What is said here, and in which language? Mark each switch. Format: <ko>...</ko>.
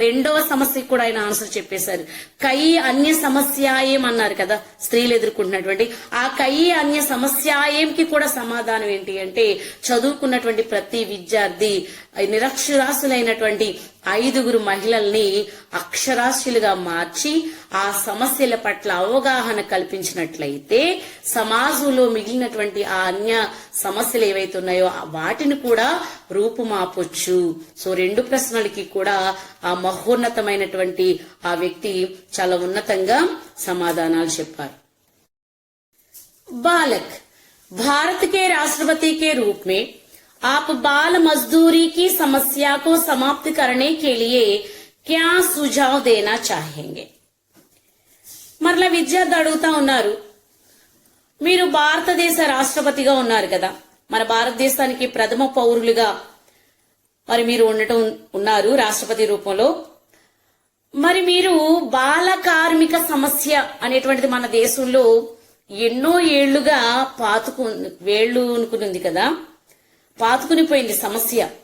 <te>రెండవ సమస్యకు కూడా ఆయన ఆన్సర్ చెప్పేశారు.</te> <hi>కై అన్య సమస్యాయం</hi> <te>అన్నారు కదా, స్త్రీలు ఎదుర్కొంటున్నటువంటి ఆ కై అన్య సమస్యాయంకి కూడా సమాధానం ఏంటి అంటే చదువుకున్నటువంటి ప్రతి విద్యార్థి నిరక్షరాస్యులైనటువంటి 5 మహిళల్ని అక్షరాస్యులుగా మార్చి ఆ సమస్యల పట్ల అవగాహన కల్పించినట్లయితే సమాజంలో మిగిలినటువంటి ఆ అన్య సమస్యలు ఏవైతే ఉన్నాయో వాటిని కూడా రూపుమాపొచ్చు. సో 2 ప్రశ్నలకి కూడా ఆ మహోన్నతమైనటువంటి ఆ వ్యక్తి చాలా ఉన్నతంగా సమాధానాలు చెప్పారు.</te> <hi>बालक, भारत के राष्ट्रपति के रूप में आप बाल मजदूरी की समस्या को समाप्त करने के लिए क्या सुझाव देना चाहेंगे?</hi> <te>మరలా విద్యార్థి అడుగుతా ఉన్నారు, మీరు భారతదేశ రాష్ట్రపతిగా ఉన్నారు కదా, మన భారతదేశానికి ప్రథమ పౌరులుగా మరి మీరు ఉన్నారు రాష్ట్రపతి రూపంలో. మరి మీరు బాల కార్మిక సమస్య అనేటువంటిది మన దేశంలో ఎన్నో ఏళ్లుగా వేళ్లునుకునింది కదా, పాతుకుని పోయింది సమస్య.</te>